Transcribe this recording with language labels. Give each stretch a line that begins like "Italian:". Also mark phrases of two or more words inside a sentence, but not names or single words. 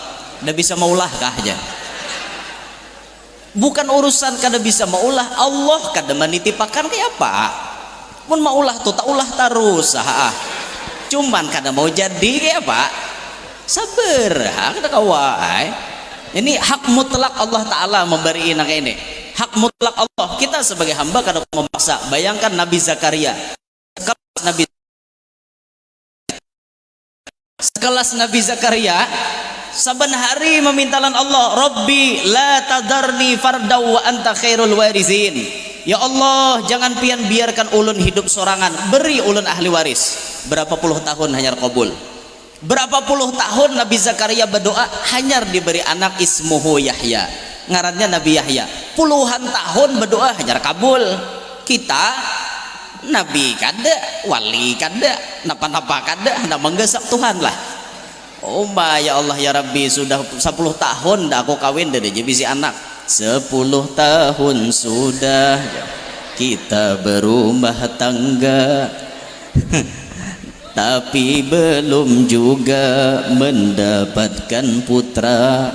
Banjar: Dah bisa maulah kah aja. Bukan urusan kada bisa maulah, Allah kada menitipakan kayak apa. Mun maulah tuh tak ulah terus cuman kada mau jadi kayak apa, sabar kada kawai. Ini hak mutlak Allah Ta'ala memberi kayak ini, hak mutlak Allah. Kita sebagai hamba kada memaksa. Bayangkan Nabi Zakaria sekelas Nabi Zakaria saban hari memintalan Allah,
Arabic: رب لا تذرني فردا وأنت خير الوارثين. يا الله,
Banjar: jangan pian biarkan ulun hidup sorangan, beri ulun ahli waris. Berapa puluh tahun hanyar kabul. Berapa puluh tahun Nabi Zakaria berdoa hanyar diberi anak, ismuhu Yahya, ngarannya Nabi Yahya. Puluhan tahun berdoa hanyar kabul. Kita Nabi kada, wali kada, napa-napa kada, hendak menggesak Tuhan lah.
Arabic: أوه يا الله يا ربي,
Banjar: sudah 10 tahun dah aku kawin dari bisi anak.
Indonesian: 10 tahun sudah kita berumah tangga tapi belum juga mendapatkan putra.